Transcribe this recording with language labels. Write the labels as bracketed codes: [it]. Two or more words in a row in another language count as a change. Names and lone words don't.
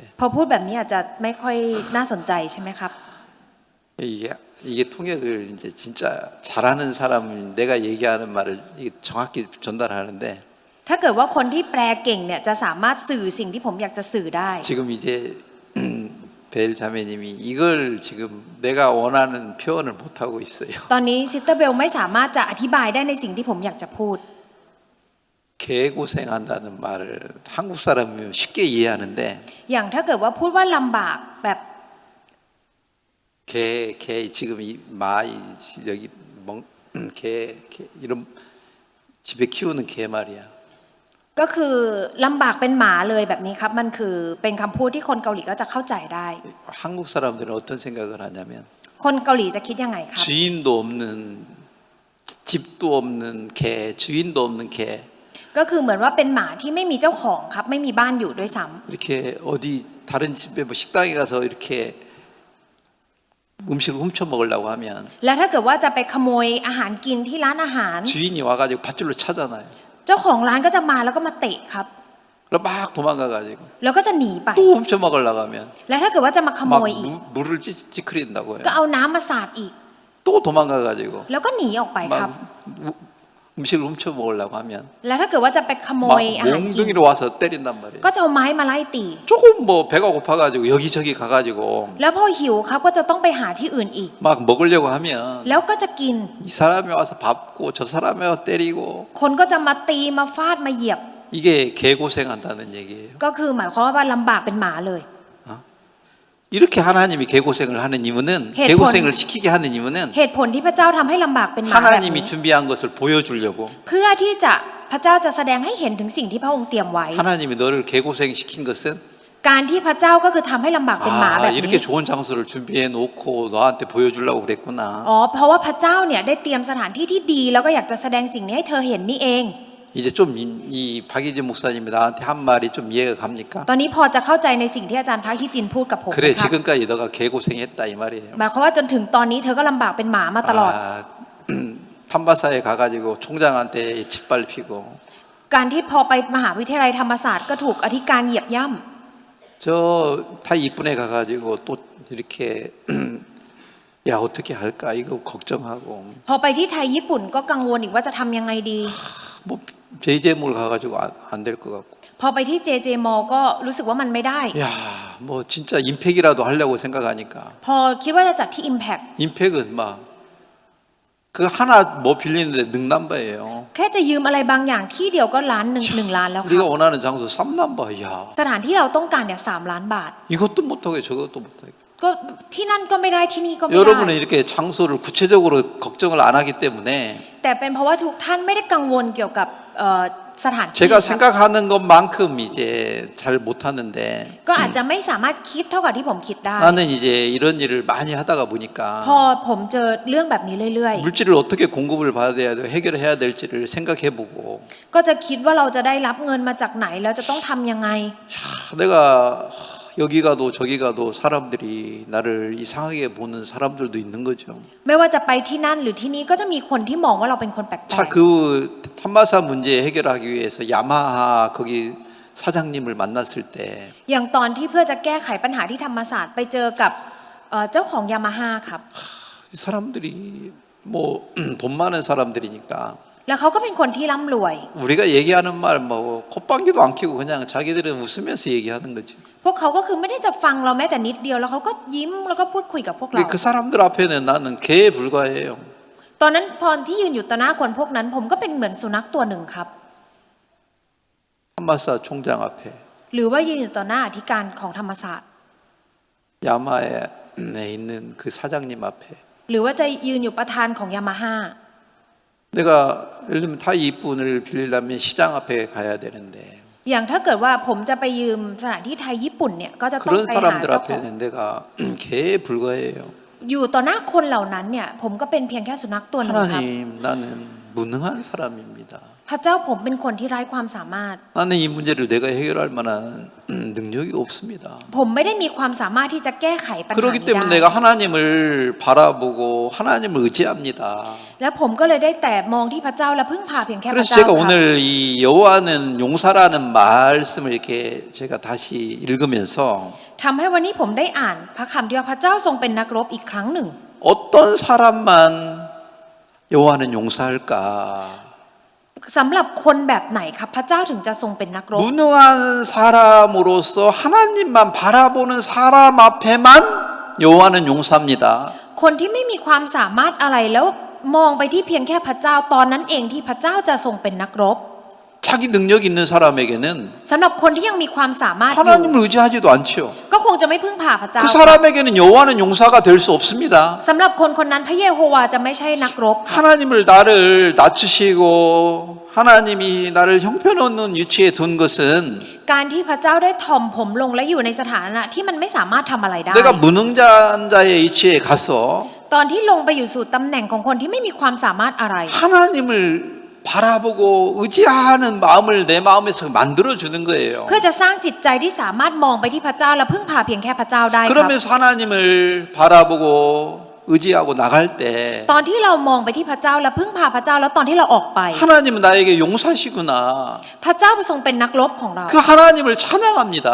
[th] พอพูดแบบนี้อาจจะไม่ค่อยน่าสนใจใช่ไหมครับ [ko] 이게 통역을 이제 진짜 잘하는 사람은 내가 얘기하는 말을 정확히 전달하는데 [th] ถ้าเกิดว่าคนที่แปลเก่งเนี่ยจะสามารถสื่อสิ่งที่ผมอยากจะสื่อได้ [ko] 지금 이제 벨 자매님이 이걸 지금 내가 원하는 표현을 못 하고 있어요. [th] ตอนนี้ซิสเตอร์เบลไม่สามารถจะอธิบายได้ในสิ่งที่ผมอยากจะพูด [ko] 개고생한다는 말을 한국 사람이면 쉽게 이해하는데 [th] อย่างถ้าเกิดว่าพูดว่าลำบากแบบ [ko] 개 지금 이 마이 여기 개 이런 집에 키우는 개 말이야. [th] ก็คือลำบากเป็นหมาเลยแบบนี้ครับมันคือเป็นคำพูดที่คนเกาหลีก็จะเข้าใจได้ [ko] 한국 사람들은 어떤 생각을 하냐면 [th] คนเกาหลีจะคิดยังไงครับ [ko] 주인도 없는 집도 없는 개, 주인도 없는 개 [th] ก็คือเหมือนว่าเป็นหมาที่ไม่มีเจ้าของครับไม่มีบ้านอยู่ด้วยซ้ำ [ko] 이렇게 어디 다른 집에 뭐 식당에 가서 이렇게 음식을 훔쳐 먹으려고 하면 [th] และถ้าเกิดว่าจะไปขโมยอาหารกินที่ร้านอาหาร [ko] 주인이 와가지고 밧줄로 차잖아요. [th] เจ้าของร้านก็จะมาแล้วก็มาเตะครับ [ko] 그럼 막 도망가가지고 [th] แล้วก็จะหนีไป [ko] 또 훔쳐 먹으려고 하면 [th] และถ้าเกิดว่าจะมาขโม [ko] 막 [th] ยอีก [ko] 물을 찌그린다고요. [th] ก็เอาน้ำมาสาดอีก [ko] 또 도망가가지고 [th] แล้วก็หนีออกไปครับ [ko] 막 음식을 훔쳐 먹으려고 하면 [th] แล้วถ้าเกิดว่าจะไปขโม [ko] 막 [th] ยอาหารกิน [ko] 몽둥이로 와서 때린단 말이에요. [th] ก็จะเอาไม้มาไล่ตี [ko] 조금 뭐 배가 고파가지고 여기저기 가가지고 [th] แล้วพอหิวครับก็จะต้องไปหาที่อื่นอีก [ko] 막 먹으려고 하면 [th] แล้วก็จะกิน [ko] 이 사람이 와서 밟고 저 사람이 와서 때리고 [th] คนก็จะมาตีมาฟาดมาเหยียบ [ko] 이게 개고생한다는 얘기예요. [th] ก็คือหมายความว่าลำบากเป็นหมาเลย [ko] 이렇게 하나님이 개고생을 하는 이유는 해본- 개고생을 시키게 하는 이유는 [th] เหตุผลที่พระเจ้าทำให้ลำบากเป็นหมาแบบนี้ [ko] 하나님이 준비한 것을 보여주려고 [th] เพื่อที่จะพระเจ้าจะแสดงให้เห็นถึงสิ่งที่พระองค์เตรียมไว้ [ko] 하나님이 너를 개고생시킨 것은 [th] การที่พระเจ้าก็คือทำให้ลำบากเป็นหมาแบบ [ko] 이렇게 [th] นี้ [ko] 좋은 장소를 준비해 놓고 너한테 보여주려고 그랬구나. [th] อ๋อเพราะว่าพระเจ้าเนี่ยได้เตรียมสถานที่ที่ดีแล้วก็อยากจะแสดงสิ่งนี้ให้เธอเห็นนี่เอง [ko] 이제 좀 이 박희진 목사님이 나한테 한 말이 좀 이해가 갑니까? [th] ตอนนี้พอจะเข้าใจในสิ่งที่อาจารย์พระฮิจินพูดกับผม [ko] 그래 [th] นะครับ [ko] 지금까지 너가 개고생했다 이 말이에요. [th] หมายความว่าจนถึงตอนนี้เธอก็ลำบากเป็นหมามาตลอด [ko] 판바사에 가가지고 총장한테 짓밟히고 [th] การที่พอไปมหาวิทยาลัยธรรมศาสตร์ก็ถูกอธิการเหยียบย่ำ [ko] 저 타이 이쁜애 가가지고 또 이렇게 야 어떻게 할까 이거 걱정하고 [th] พอไปที่ไทยญี่ปุ่นก็กังวลอีกว่าจะทำยังไงดี [ko] 뭐 제재물 가가지고 안 될 것 같고 [th] พอไปที่ JJ m ก็รู้สึกว่ามันไม่ได้ [ko] 야 뭐 진짜 임팩이라도 하려고 생각하니까 [th] พอคิดว่าจะจัดที่ Impact [ko] 임팩은 막 그 하나 뭐 빌리는데 능남바예요. [th] แค่จะยืมอะไรบางอย่างที่เดียวก็ล้านหนึ่งล้านแล้วครั [ko] 우리가 [th] บ [ko] 원하는 장소 3남바 야 [th] สถานที่เราต้องการเนี่ย3 ล้านบาท [ko] 이것도 못하고 저것도 못하고 [th] ก็ที่นั่นก็ไม่ได้ที่นี่ก็ไม่ได้ [ko] 여러분은 이렇게 장소를 구체적으로 걱정을 안 하기 때문에 [th] แต่เป็นเพราะว่าทุกท่านไม่ได้กังวลเกี่ยวกับสถานที่ [ko] 제가 [th] ครับ [ko] 생각하는 것만큼 이제 잘 못하는데 [th] ก็อาจจะไม่สามารถคิดเท่ากับที่ผมคิดได้ [ko] 나는 이제 이런 일을 많이 하다가 보니까 [th] พอผมเจอเรื่องแบบนี้เรื่อย [ko] 물질을 어떻게 공급을 받아야 돼 해결해야 될지를 생각해보고 [th] ๆ ก็จะคิดว่าเราจะได้รับเงินมาจากไหนแล้วจะต้องทำยังไง [ko] 내가 여기 가도 저기 가도 사람들이 나를 이상하게 보는 사람들도 있는 거죠. [th] ไม่ว่าจะไปที่นั่นหรือที่นี่ก็จะมีคนที่มองว่าเราเป็นคนแปลก [ko] 자, 그 탄마사 문제 해결하기 위해서 야마하 거기 사장님을 만났을 때 [th] ๆอย่างตอนที่เพื่อจะแก้ไขปัญหาที่ธรรมศาสตร์ไปเจอกับเจ้าของยามาฮ่าครับ [ko] 이 사람들이 뭐 돈 많은 사람들이니까 [th] แล้วเขาก็เป็นคนที่ร่ำรวย [ko] 우리가 얘기하는 말 뭐 콧방귀도 안 뀌고 그냥 자기들은 웃으면서 얘기하는 거지. [th] พวกเขาก็คือไม่ได้จะฟังเราแม้แต่นิดเดียวแล้วเขาก็ยิ้มแล้วก็พูดคุยกับพวกเรา [ko] 그 사람들 앞에는 나는 개에 불과해요. [th] ตอนนั้นพอที่ยืนอยู่ต่อหน้าคนพวกนั้นผมก็เป็นเหมือนสุนัขตัวหนึ่งครับ [ko] 한 ธรรมศาสตร์ 총장 앞에 [th] หรือว่ายืนอยู่ต่อหน้าอธิการของธรรมศาสตร์ [ko] 야마에 있는 그 사장님 앞에 [th] หรือว่าจะยืนอยู่ประธานของยามาฮ่า [ko] 내가 예를 들면 타이 이분을 빌리려면 시장 앞에 가야 되는데 [th] อย่างถ้าเกิดว่าผมจะไปยืมสถานที่ไทยญี่ปุ่นเนี่ยก็จะต้อง [ko] 그런 [th] ไปหา [ko] 사람들 [th] เจ้าของ [ko] 앞에는 내가 개에 불과해요. [th] อยู่ต่อหน้าคนเหล่านั้นเนี่ยผมก็เป็นเพียงแค่สุนัขตัวหนึ่งครับ [ko] 하나님 나는 무능한 사람입니다. [th] พระเจ้าผมเป็นคนที่ไร้ความสามารถ [ko] 나는 이 문제를 내가 해결할 만한 능력이 없습니다. [th] ผมไม่ได้มีความสามารถที่จะแก้ไขปัญหา [ko] 그렇기 [th] นี้ [ko] 때문에 [th] ได้ [ko] 내가 하나님을 바라보고 하나님을 의지합니다. [th] และผมก็เลยได้แต่มองที่พระเจ้าและพึ่งพาเพียงแค่พระ [ko] 그래서 [th] เจ้า [ko] 제가 [th] ครับ [ko] 오늘 이 여호와는 용사라는 말씀을 이렇게 제가 다시 읽으면서 [th] ทำให้วันนี้ผมได้อ่านพระคำที่ว่าพระเจ้าทรงเป็นนักรบอีกครั้งหนึ่ง [ko] 어떤 사람만 여호와는 용사할까? [th] สำหรับคนแบบไหนครับพระเจ้าถึงจะทรงเป็นนักรบ [ko] 무능한 사람으로서 하나님만 바라보는 사람 앞에만 여호와는 용사입니다. [th] คนที่ไม่มีความสามารถอะไรแล้วมองไปที่เพียงแค่พระเจ้าตอนนั้นเองที่พระเจ้าจะทรงเป็นนักรบ [ko] 자기 능력 있는 사람에게는 [th] สำหรับคนที่ยังมีความสามารถอยู่ [ko] 하나님을 의지하지도 않죠. [th] ก็คงจะไม่พึ่งพาพระเจ้า [ko] 그 사람에게는 여호와는 용사가 될 수 없습니다. [th] สำหรับคนคนนั้นพระเยโฮวาจะไม่ใช่นักรบ [ko] 하나님을 나를 낮추시고 하나님이 나를 형편없는 위치에 둔 것은 [th] การที่พระเจ้าได้ถ่อมผมลงและอยู่ในสถานะที่มันไม่สามารถทำอะไรได้ [ko] 내가 무능자의 위치에 가서 [th] ตอนที่ลงไปอยู่สู่ตำแหน่งของคนที่ไม่มีความสามารถอะไร [ko] 하나님을 바라보고 의지하는 마음을 내 마음에서 만들어 주는 거예요. [th] เพื่อจะสร้างจิตใจที่สามารถมองไปที่พระเจ้าและพึ่งพาเพียงแค่พระเจ้าได้ครับ [ko] 그러면서 하나님을 바라보고 의지하고 나갈 때 [th] ตอนที่เรามองไปที่พระเจ้าและพึ่งพาพระเจ้าแล้วตอนที่เราออกไป [ko] 하나님은 나에게 용사시구나. [th] พระเจ้าทรงเป็นนักรบของเรา [ko] 그 하나님을 찬양합니다.